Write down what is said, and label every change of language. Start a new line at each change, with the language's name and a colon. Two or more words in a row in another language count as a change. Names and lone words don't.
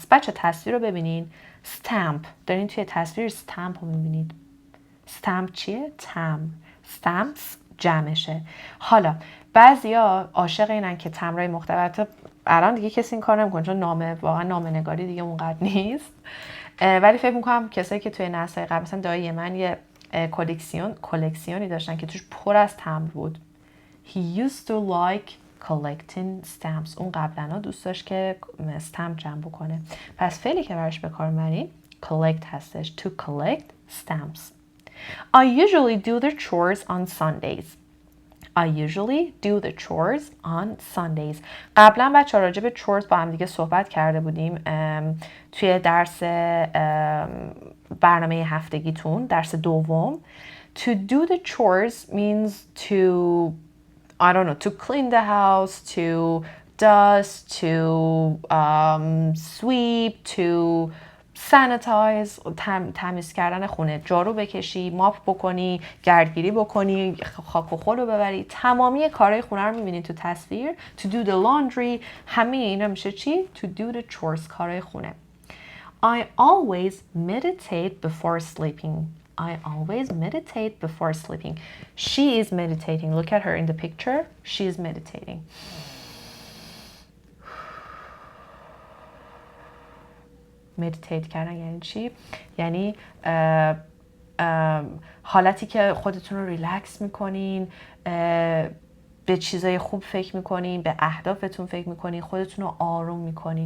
Persian: بچه تصویر رو ببینین. Stamp. دارین توی تصویر stamp رو میبینید. Stamp چیه؟ Stamps جمعشه. حالا بعضیا عاشق اینن که تمرین مختلف، الان دیگه کسی این کار نمیکنه چون واقعا نامه نگاری دیگه اونقدر نیست، ولی فکر میکنم کسایی که توی نسل قبل مثلا دایی من یه کلکسیونی داشتن که توش پر از تمبر بود.
English: He used to like collecting stamps.
Persian: اون قبلا دوست داشت که استمپ جمع بکنه. پس فعلی که براش به کار میبریم collect هستش.
English: To collect stamps. I usually do the chores on Sundays. I usually do the chores on Sundays.
Persian: قبلا بچه‌ها راجع به chores با هم دیگه صحبت کرده بودیم توی درس برنامه هفتگیتون، درس دوم.
English: To do the chores means to to clean the house, to dust, to sweep, to sanitize،
Persian: تمیز کردن خونه، جارو بکشی، ماپ بکنی، گردگیری بکنی، خاک و خل رو ببری، تمامی کارهای خونه رو میبینید تو تصویر.
English: To do the laundry،
Persian: همه اینا میشه چی؟
English: To do the chores،
Persian: کارهای خونه.
English: I always meditate before sleeping. I always meditate before sleeping. She is meditating. Look at her in the picture. She is meditating.
Persian: مدیتیت کردن یعنی چی؟ یعنی حالتی که خودتون رو ریلکس میکنین، به چیزای خوب فکر میکنین، به اهدافتون فکر میکنین، خودتون رو آروم میکنین.